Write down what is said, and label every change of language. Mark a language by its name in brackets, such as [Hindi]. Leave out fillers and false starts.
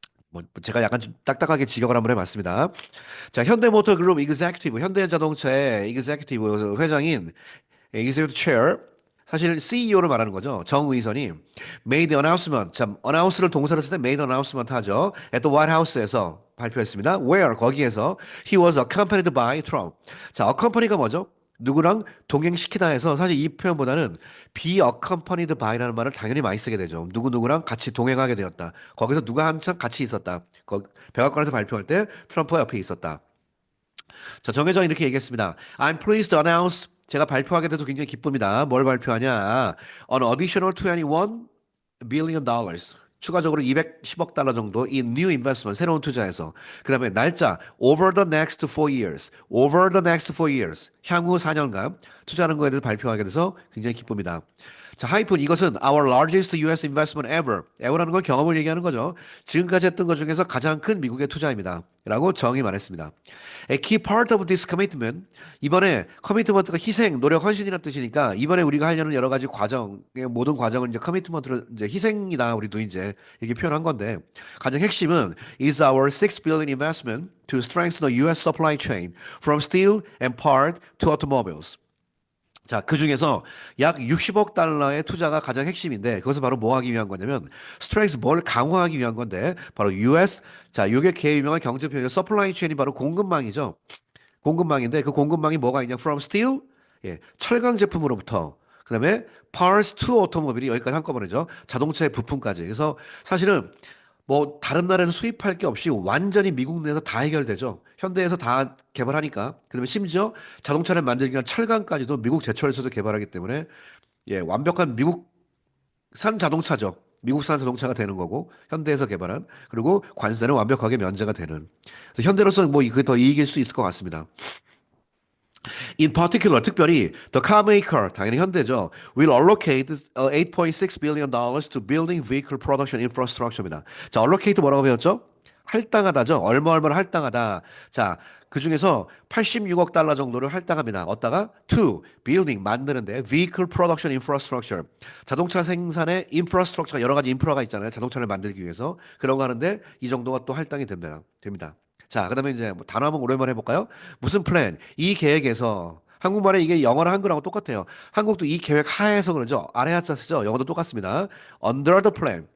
[Korean] 뭐 제가 약간 좀 딱딱하게 직역을 한번 해봤습니다. 자, 현대모터그룹 executive, 현대자동차의 executive 회장인 executive chair, 사실 CEO를 말하는 거죠. 정의선이 [English] made announcement, [Korean] 참 announce를 동사로 쓸 때 made announcement 하죠. [English] at the White House에서 [Korean] 발표했습니다. [English] where [Korean] 거기에서 [English] he was accompanied by Trump. [Korean] 자, accompany가 뭐죠? 누구랑 동행시키다 해서 사실 이 표현보다는 be accompanied by라는 말을 당연히 많이 쓰게 되죠. 누구누구랑 같이 동행하게 되었다. 거기서 누가 한참 같이 있었다. 백악관에서 발표할 때 트럼프가 옆에 있었다. 자, 정혜정 이렇게 얘기했습니다. [English] I'm pleased to announce [Korean] 제가 발표하게 돼서 굉장히 기쁩니다. 뭘 발표하냐? [English] An additional 21 billion dollars. [Korean] 추가적으로 210억 달러 정도 [English] in new investment [Korean] 새로운 투자에서 그다음에 날짜 [English] over the next 4 years. over the next 4 years. [Korean] 향후 4년간 투자하는 거에 대해서 발표하게 돼서 굉장히 기쁩니다. [English] 자, [Korean] 하이픈 이것은 [English] our largest US investment ever. [Korean] ever라는 건 경험을 얘기하는 거죠. 지금까지 했던 것 중에서 가장 큰 미국의 투자입니다. 라고 정의 말했습니다. [English] A key part of this commitment. [Korean] 이번에 커미트먼트가 희생, 노력, 헌신이라는 뜻이니까 이번에 우리가 하려는 여러 가지 과정, 모든 과정을 이제 커미트먼트로 이제 희생이다. 우리도 이제 이렇게 표현한 건데 가장 핵심은 [English] is our 6 billion investment to strengthen the US supply chain from steel and part to automobiles. [Korean] 자, 그 중에서 약 60억 달러의 투자가 가장 핵심인데 그것을 바로 뭐 하기 위한 거냐면 스트렝스 뭘 강화하기 위한 건데 바로 US 자, 요게 개 유명한 경제 표현이 서플라이 체인이 바로 공급망이죠. 공급망인데 그 공급망이 뭐가 있냐? [English] From steel, [Korean] 예, 철강 제품으로부터 그다음에 [English] parts to automobile [Korean] 이 여기까지 한꺼번에죠. 자동차의 부품까지. 그래서 사실은 뭐 다른 나라에서 수입할 게 없이 완전히 미국 내에서 다 해결되죠. 현대에서 다 개발하니까. 그다음에 심지어 자동차를 만들기 위한 철강까지도 미국 제철에서도 개발하기 때문에 예, 완벽한 미국산 자동차죠. 미국산 자동차가 되는 거고 현대에서 개발한 그리고 관세는 완벽하게 면제가 되는. 그래서 현대로서는 뭐 그 더 이익일 수 있을 것 같습니다. [English] In particular, [Korean] 특별히 [English] the car maker, [Korean] 당연히 현대죠. [English] will allocate 8.6 billion dollars to building vehicle production infrastructure입니다. [Korean] 자, allocate 뭐라고 배웠죠? 할당하다죠. 얼마를 할당하다. 자, 그 중에서 86억 달러 정도를 할당합니다. 어디다가? [English] To building [Korean] 만드는데 [English] vehicle production infrastructure. [Korean] 자동차 생산의 infrastructure가 여러 가지 인프라가 있잖아요. 자동차를 만들기 위해서 그런 거 하는데 이 정도가 또 할당이 됩니다. 됩니다. 자, 그다음에 이제 뭐 단어 한번 오랜만에 해볼까요? 무슨 플랜? 이 계획에서 한국말에 이게 영어랑 한글하고 똑같아요. 한국도 이 계획 하에서 그러죠. 아래 하자 쓰죠. 영어도 똑같습니다. [English] Under the plan.